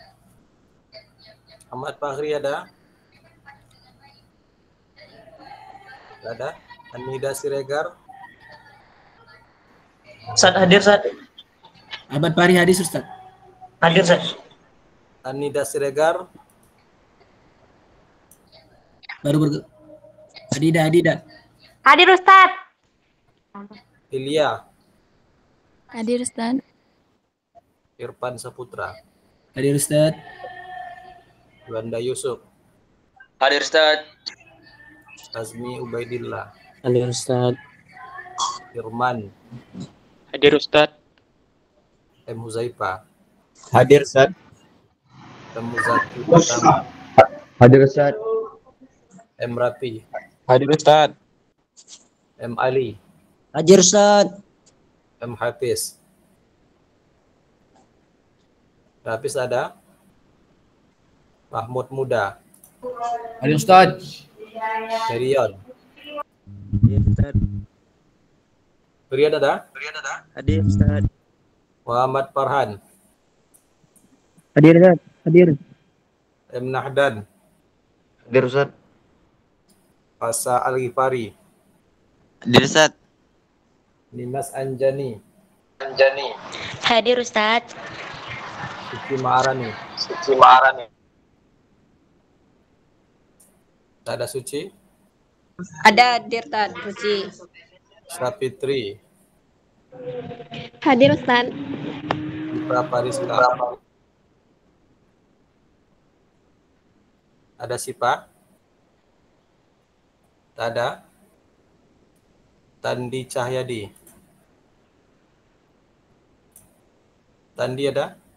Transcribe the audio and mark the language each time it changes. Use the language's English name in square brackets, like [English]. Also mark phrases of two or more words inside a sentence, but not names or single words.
[Indonesian] Ahmad Fahri ada? Tidak ada. Anida Siregar? Ustaz hadir, Ustaz. Ahmad Fahri hadis, Ustaz. Hadir, Ustaz. Anida Siregar? Baru Adida. Hadir Ustaz. Ilya? Hadir Ustaz. Irfan Saputra? Hadir, Ustaz. Yuanda Yusuf? Hadir, Ustaz. Azmi Ubaidillah? Hadir, Ustaz. Irman? Hadir, Ustaz. M. Huzaifa? Hadir, Ustaz. M. Muzaki Utama? Hadir, Ustaz. M. Rafi? Hadir, Ustaz. M. Ali? Hadir, Ustaz. M. Hafiz? Hafiz ada? Mahmud Muda? Hadir, Ustaz. Merion? Merion ada? Hadir, Ustaz. Muhammad Farhan? Hadir, Ustaz. Hadir. M. Nahdan? Hadir, Ustaz. Fasa Al-Ghifari? Hadir, Ustaz. Nimas Anjani? Hadir Ustaz. Suci Maharani? Tada Suci, Ada hadir Ustaz. Suci. Sapitri, Hadir Ustaz. Dipa Pariska, ada Sipa, Tada, Tandi Cahyadi, Tandi ada?